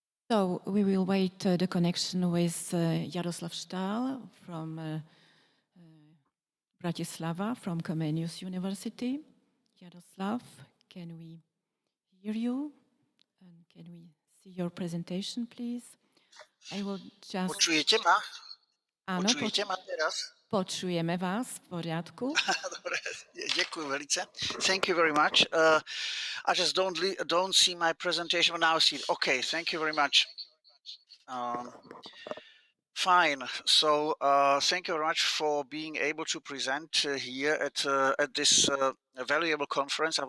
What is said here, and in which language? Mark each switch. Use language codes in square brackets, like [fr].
[en] So we will wait the connection with Jaroslav Stahl from Bratislava, from Comenius University. Jaroslav, can we hear you? And can we see your presentation, please? I will just... [sk] Počujete ma? Áno, Počujete ma teraz? počujeme vás, v poriadku. Dobre, ďakujem veľmi. [en] Thank you very much. I just don't see my presentation, but now I see it. Okay, thank you very much. Fine. So thank you very much for being able to present here at this valuable conference.